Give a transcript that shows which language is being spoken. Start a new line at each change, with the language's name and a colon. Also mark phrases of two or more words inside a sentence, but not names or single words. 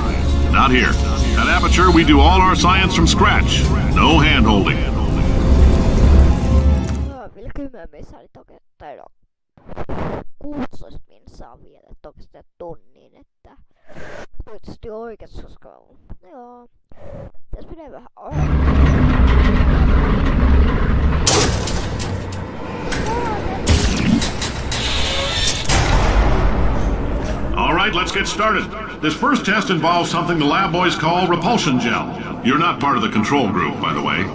English: Not here. At Aperture, we do all our science from scratch. No hand-holding.
Finnish: Vielä 10 minsaa, niin toki, tai no, 16 minsaa vielä, toki sitä tonniin, että toivottavasti oikeesti, koska joo, tässä menee vähän
English: All right, let's get started. This first test involves something the lab boys call repulsion gel. You're not part of the control group, by the way.